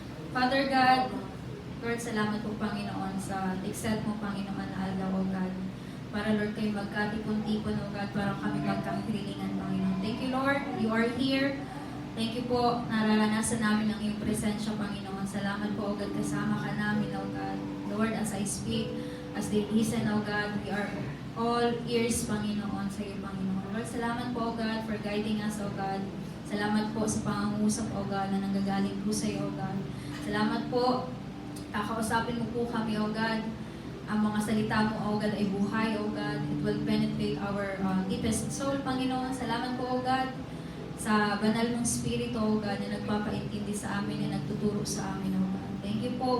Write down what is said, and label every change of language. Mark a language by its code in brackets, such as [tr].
[tl] Father God, Lord, salamat po, Panginoon, sa exalt mo, Panginoon, na aldaw, O God. Para, Lord, kayo magkatipon-tipon, O God, para kami magkakahilingan, Panginoon. [en] Thank you, Lord. You are here. Thank you [tl] po. Nararanasan namin ang iyong presensya, Panginoon. Salamat po, O God, kasama ka namin, O God. [en] Lord, as I speak, as they listen, O God, we are all ears, Panginoon, [tl] sa iyo, [en] Panginoon. Lord, [tl] salamat po, [en] O God, for guiding us, O God. [tl] Salamat po sa pangungusap, O God, na nanggagaling po sa iyo, O God. Salamat po. Kakausapin mo po kami, O God. Ang mga salita mo, O God, ay buhay, O God. [en] It will penetrate our deepest soul, [tl] Panginoon. Salamat po, O God, sa banal mong spirito, O God, na nagpapaintindi sa amin, na nagtuturo sa amin, O God. [en] Thank you [tl] po.